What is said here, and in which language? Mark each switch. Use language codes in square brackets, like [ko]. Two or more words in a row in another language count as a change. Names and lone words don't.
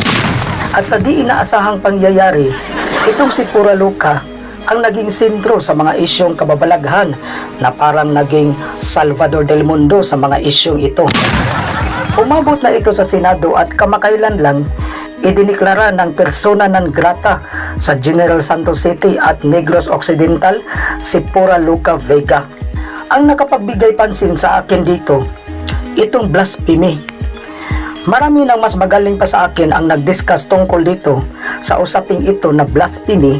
[tl] At sa di inaasahang pangyayari, itong si Pura Luca ang naging sentro sa mga isyong kababalaghan na parang naging [es] Salvador del Mundo [tl] sa mga isyong ito. Umabot na ito sa Senado at kamakailan lang idiniklara ng [la] persona non grata [tl] sa General Santos City at Negros Occidental si Pura Luca Vega. Ang nakapagbigay pansin sa akin dito, itong blasphemy. Marami nang mas magaling pa sa akin ang nag-discuss tungkol dito sa usaping ito na blasphemy.